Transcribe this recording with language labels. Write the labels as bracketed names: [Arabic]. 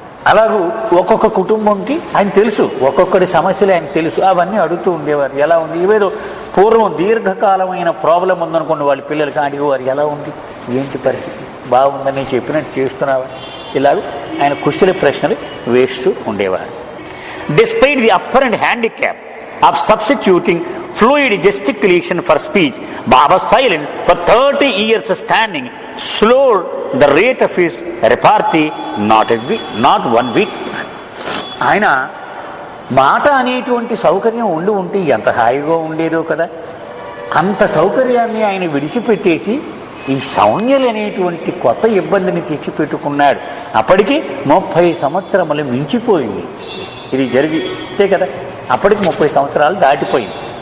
[Telugu] అలాగూ ఒక్కొక్క కుటుంబంకి ఆయన తెలుసు, ఒక్కొక్కరి సమస్యలు ఆయన తెలుసు, అవన్నీ అడుగుతూ ఉండేవారు. ఎలా ఉంది, ఏదో పూర్వం దీర్ఘకాలమైన ప్రాబ్లం ఉందనుకోండి, వాళ్ళ పిల్లలకి అడిగేవారు, ఎలా ఉంది, ఏంటి పరిస్థితి, బాగుందని చెప్పినట్టు చేస్తున్నావా, ఇలాగ ఆయన కుశల ప్రశ్నలు వేస్తూ ఉండేవారు. [English] Despite the apparent handicap of substituting fluid gesticulation for speech, Baba's silence for 30 years standing slowed the rate of his repartee not one bit. [Telugu] ఆయన మాట అనేటువంటి సౌకర్యం ఉండి ఎంత హాయిగా ఉండేదో కదా, అంత సౌకర్యాన్ని ఆయన విడిచిపెట్టేసి ఈ సౌన్యలు అనేటువంటి కొత్త ఇబ్బందిని తెచ్చిపెట్టుకున్నాడు. అప్పటికి 30 సంవత్సరములు మించిపోయింది ఇది జరిగితే కదా, అప్పటికి 30 సంవత్సరాలు దాటిపోయింది.